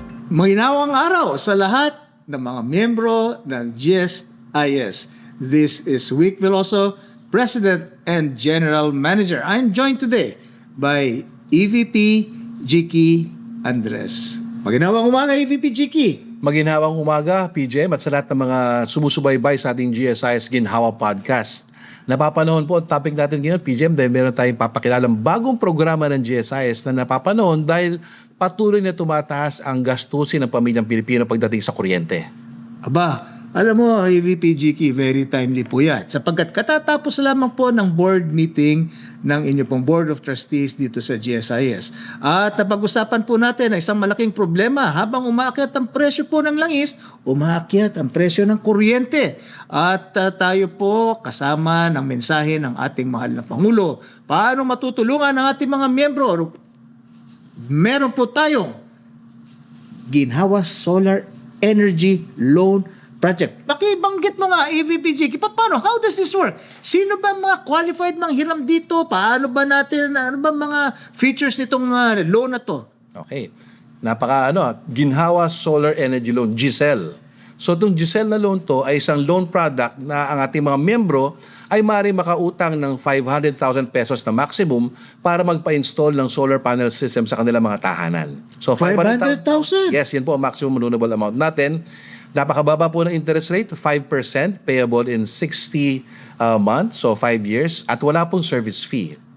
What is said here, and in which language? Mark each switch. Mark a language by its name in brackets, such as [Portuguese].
[Filipino] Maginawang araw sa lahat ng mga miyembro ng GSIS. [English] This is Vic Veloso, President and General Manager. I'm joined today by EVP Jiki Andres. [Filipino] Maginawang umaga, EVP Jiki. Maginhawang umaga, PJM, at sa lahat ng mga sumusubaybay sa ating GSIS Ginhawa Podcast. Napapanahon po ang topic natin ngayon, PJM, dahil meron tayong papakilalang bagong programa ng GSIS na napapanahon dahil patuloy na tumataas ang gastusin ng pamilyang Pilipino pagdating sa kuryente. Aba, alam mo, EVP Jiki, [English] very timely [Filipino] po yan. Sapagkat katatapos lamang po ng board meeting ng inyo pong Board of Trustees dito sa GSIS. At napag-usapan po natin ang isang malaking problema. Habang umaakyat ang presyo po ng langis, umaakyat ang presyo ng kuryente. At tayo po kasama ng mensahe ng ating mahal na Pangulo. Paano matutulungan ang ating mga miyembro? Meron po tayong Ginhawa Solar Energy Loan Project. Pakibanggit mo nga, EVP Jiki, paano? [English] How does this work? [Filipino] Sino ba mga qualified manghiram dito? Paano ba natin, ano ba mga features nitong loan na to? Okay. Ginhawa Solar Energy Loan, GSEL. So itong GSEL na loan to ay isang loan product na ang ating mga miyembro ay maaaring makautang ng 500,000 pesos na maximum para magpa-install ng solar panel system sa kanilang mga tahanan. So 500,000? Yes, yan po ang maximum loanable amount natin. Napakababa po ng interest rate, 5% [English] payable in 60 months, [Filipino] so 5 years, at wala pong service fee.